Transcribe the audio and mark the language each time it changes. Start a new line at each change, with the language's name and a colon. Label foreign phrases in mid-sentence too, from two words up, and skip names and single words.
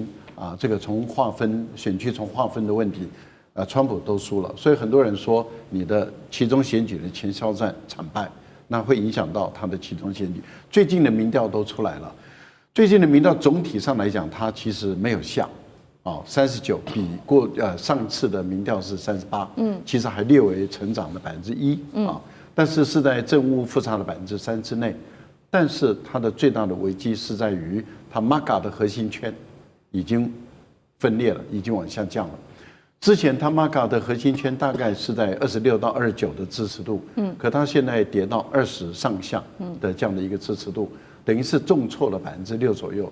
Chinese: 這個從劃分選區從劃分的問題，川普都輸了，所以很多人說你的期中選舉的前哨戰慘敗，那會影響到他的期中選舉。最近的民調都出來了，最近的民調總體上來講，它其實沒有下，39比上次的民調是38，其實還略微成長了1%啊，但是是在正誤誤差的3%之內，但是它的最大的危機是在於它 MAGA 的核心圈。已經分裂了，已經往下降了。之前他 MAGA 的核心圈大概是在26到29的支持度，可他現在跌到20上下的這樣的一個支持度，等於是重挫了6%左右。